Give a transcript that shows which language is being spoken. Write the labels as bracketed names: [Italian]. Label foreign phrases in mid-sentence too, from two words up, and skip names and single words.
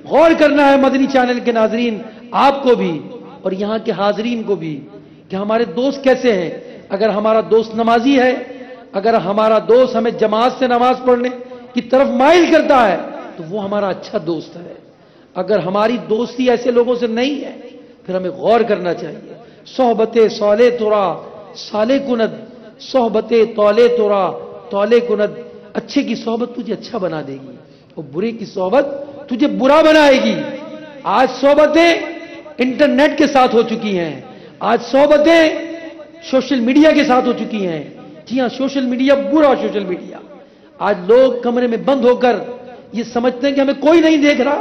[Urdu] غور کرنا ہے مدنی چینل کے ناظرین، آپ کو بھی اور یہاں کے حاضرین کو بھی کہ ہمارے دوست کیسے ہیں. اگر ہمارا دوست نمازی ہے، اگر ہمارا دوست ہمیں جماعت سے نماز پڑھنے کی طرف مائل کرتا ہے تو وہ ہمارا اچھا دوست ہے. اگر ہماری دوستی ایسے لوگوں سے نہیں ہے پھر ہمیں غور کرنا چاہیے. [Persian] صحبت صالح تورا صالح کند، صحبت طالع تورا طالع کند. [Urdu] اچھے کی صحبت تجھے اچھا بنا دے گی اور برے کی صحبت تجھے برا بنائے گی. آج صحبتیں انٹرنیٹ کے ساتھ ہو چکی ہیں، آج صحبتیں [English] social media [Urdu] کے ساتھ ہو چکی ہیں. جی ہاں، [English] social media [Urdu] برا [English] social media. [Urdu] آج لوگ کمرے میں بند ہو کر یہ سمجھتے ہیں کہ ہمیں کوئی نہیں دیکھ رہا.